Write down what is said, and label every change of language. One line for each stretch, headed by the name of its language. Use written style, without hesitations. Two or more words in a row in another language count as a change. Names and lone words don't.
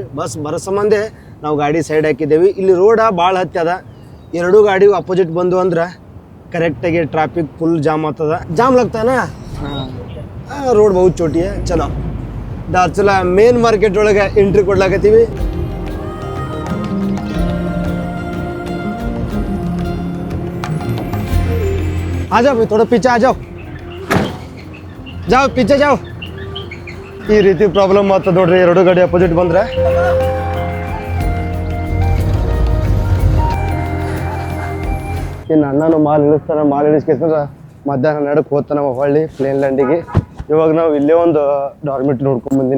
Kannada: ಬಸ್ ಬರೋ ಸಂಬಂಧ ನಾವು ಗಾಡಿ ಸೈಡ್ ಹಾಕಿದ್ದೇವೆ. ಇಲ್ಲಿ ರೋಡ ಭಾಳ ಹತ್ತಿ ಅದ. 2 ಗಾಡಿ ಅಪೋಸಿಟ್ ಬಂದು ಅಂದ್ರೆ ಕರೆಕ್ಟಾಗಿ
English: traffic full jam
Kannada: ಆಗ್ತದ.
Hindi: जाम लगता ना रोड बहुत छोटी चलो.
Kannada: ಧಾರಚುಲಾ
English: main market
Kannada: ಒಳಗೆ ಎಂಟ್ರಿ ಕೊಡ್ಲಾಕತ್ತೀವಿ.
Hindi: आ जाओ थोड़ा पीछे आ जाओ. जाओ पीछे जाओ.
Kannada: ಈ ರೀತಿ ಪ್ರಾಬ್ಲಮ್ ಆಗ್ತದೆ ನೋಡ್ರಿ 2 ಗಾಡಿ ಅಪೋಸಿಟ್ ಬಂದ್ರೆ. ಇನ್ನು ಅಣ್ಣನು ಮಾಲ್ ಇಳಿಸ್ತಾನೆ. ಮಾಲ್ ಇಳಿಸ್ಕೇಸಂದ್ರೆ ಮಧ್ಯಾಹ್ನ ನಡಕ್ಕೆ ಹೋಗ್ತಾನೆ ನಾವು ಹೊಳ್ಳಿ
English: plain landಗೆ.
Kannada: ಇವಾಗ ನಾವು ಇಲ್ಲೇ ಒಂದು ಡಾರ್ಮೆಟ್ರಿ ನೋಡ್ಕೊಂಡು ಬಂದೀನಿ.